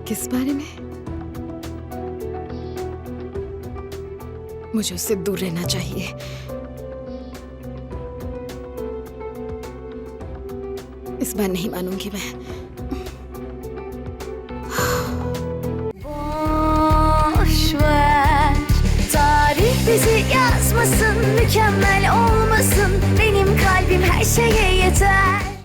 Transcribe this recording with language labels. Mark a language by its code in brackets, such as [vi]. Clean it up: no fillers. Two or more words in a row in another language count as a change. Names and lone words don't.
[hi] किस बारे में? मुझे उससे दूर रहना चाहिए। इस बार नहीं मानूंगी मैं। [tr] Boş ver, tarih bizi yazmasın, mükemmel olmasın. Benim kalbim her şeye yeter.